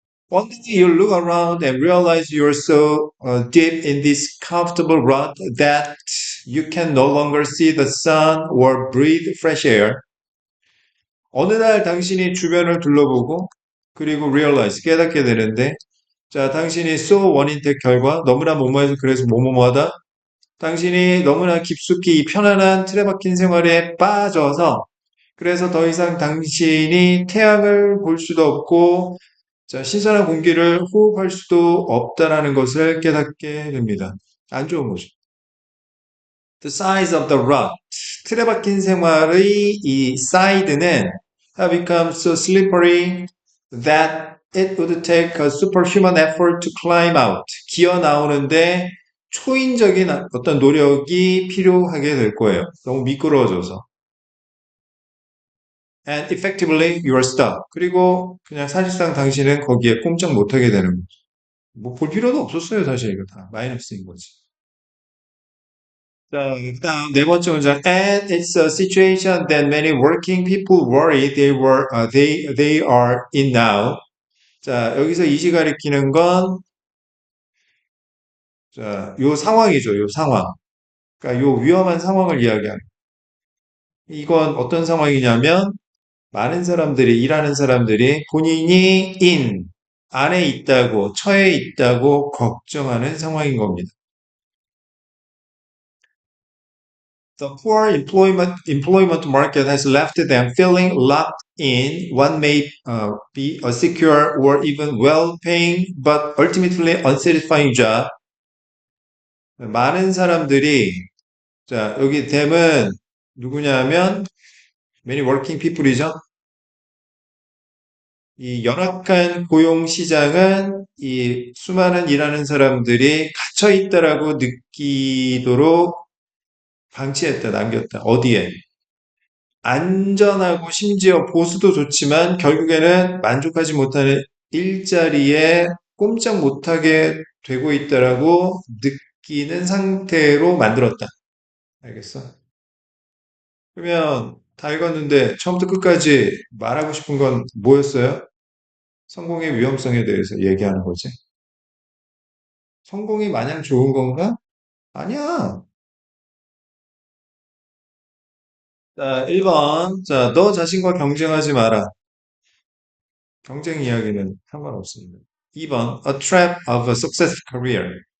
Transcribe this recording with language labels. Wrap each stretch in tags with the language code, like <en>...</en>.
<en>One day you look around and realize you're so deep in this comfortable rut that you can no longer see the sun or breathe fresh air.</en> <ko>어느 날 당신이 주변을 둘러보고 그리고</ko> <en>realize</en> <ko>깨닫게 되는데 자 당신이</ko> <en>so</en> <ko>원인택 결과 너무나 뭐뭐해서 그래서 뭐뭐하다 당신이 너무나 깊숙이 이 편안한 틀에 박힌 생활에 빠져서 그래서 더 이상 당신이 태양을 볼 수도 없고 자, 신선한 공기를 호흡할 수도 없다라는 것을 깨닫게 됩니다. 안 좋은 거죠.</ko> <en>The size of the rut.</en> <ko>틀에 박힌 생활의 이</ko> <en>side는 have become so slippery that it would take a superhuman effort to climb out.</en> <ko>기어 나오는데 초인적인 어떤 노력이 필요하게 될 거예요. 너무 미끄러워져서.</ko> <en>And effectively you are stuck.</en> <ko>그리고 그냥 사실상 당신은 거기에 꼼짝 못하게 되는 거죠. 뭐 볼 필요도 없었어요, 사실 이거 다. 마이너스인 거지. 자, 일단 네 번째 문장.</ko> <en>And it's a situation that many working people worry they are in now.</en> <ko>자, 여기서 이시 가리키는 건, 자, 요 상황이죠, 요 상황. 그러니까 요 위험한 상황을 이야기하는. 이건 어떤 상황이냐면, 많은 사람들이, 일하는 사람들이 본인이 안에 있다고, 처해 있다고 걱정하는 상황인 겁니다.</ko> <en>The poor employment market has left them feeling locked in what may be a secure or even well-paying but ultimately unsatisfying job.</en> <ko>많은 사람들이 자 여기</ko> <en>them</en> <ko>은 누구냐면</ko> <en>many working people</en> <ko>이죠. 이 열악한 고용 시장은 이 수많은 일하는 사람들이 갇혀 있다라고 느끼도록 방치했다, 남겼다. 어디에? 안전하고 심지어 보수도 좋지만 결국에는 만족하지 못하는 일자리에 꼼짝 못하게 되고 있다라고 느끼는 상태로 만들었다. 알겠어? 그러면 다 읽었는데 처음부터 끝까지 말하고 싶은 건 뭐였어요? 성공의 위험성에 대해서 얘기하는 거지. 성공이 마냥 좋은 건가? 아니야. 자, 1번. 자, 너 자신과 경쟁하지 마라. 경쟁 이야기는 상관없습니다.</ko> <en>2번, A trap of a successful career.</en>